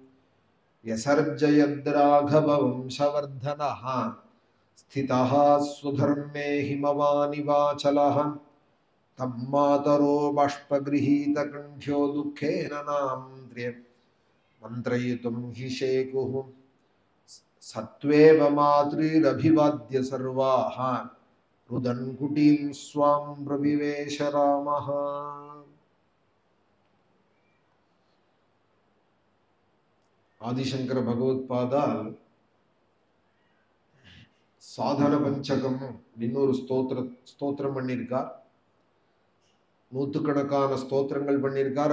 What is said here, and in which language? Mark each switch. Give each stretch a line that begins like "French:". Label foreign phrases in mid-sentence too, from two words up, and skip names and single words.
Sanskrit: यसर्जयद्राघवंशवर्धनः स्थितः स्वधर्मे हिमवानिवाचलः तं मातरो बाष्पगृहीतकण्ठ्यो दुःखेन नाम्त्र्य मन्त्रयितुं हि शेकुः सत्त्वेव मातृरभिवाद्य सर्वाः रुदन् कुटीं स्वां प्रविवेश रामः.
Tamil: ஆதிசங்கர பகவத்பாதால் சாதன பஞ்சகம் அப்படின்னு ஒரு ஸ்தோத்திரம் பண்ணியிருக்கார். நூற்றுக்கணக்கான ஸ்தோத்திரங்கள் பண்ணியிருக்கார்.